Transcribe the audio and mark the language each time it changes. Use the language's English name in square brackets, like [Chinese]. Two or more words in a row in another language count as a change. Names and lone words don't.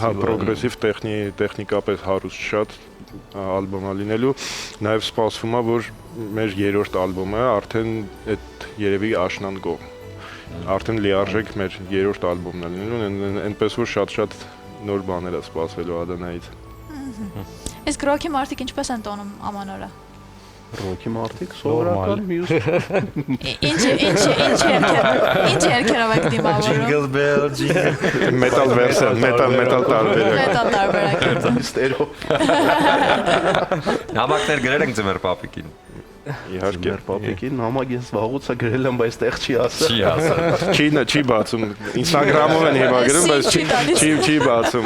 [Armenian] Հա, progressive տեխնիկապես հարուստ շատ ալբոմ է լինելու։ Նաև սպասվում է, որ մեր երրորդ ալբոմը արդեն այդ երևի աշնան կողմ։ Արդեն լիարժեք մեր երրորդ ալբոմն է լինելու, այնպես որ շատ-շատ նոր բաներ է սպասվելու Ադանայից։ Իսկ ռոքի մարդիկ ինչպես են տոնում ամանորը։ Ռոքի մարդիկ սովորական մյուս Ինչ երգերով եք դիմավորում։ [English] Jingle bell, jingle։ Metal version, metal տարբերակ։ [Armenian] Մետալ տարբերակ։ ստերո։ Նամակներ գրել ենք ձմեր պապիկին։ Իհարկե։ Մեր պապիկին նամակ ես վաղուց գրել եմ, բայց տեղ չի ասել։ Չի ասել։ Չի բացում։ Instagram-ով են հիմա գրում, բայց չի բացում։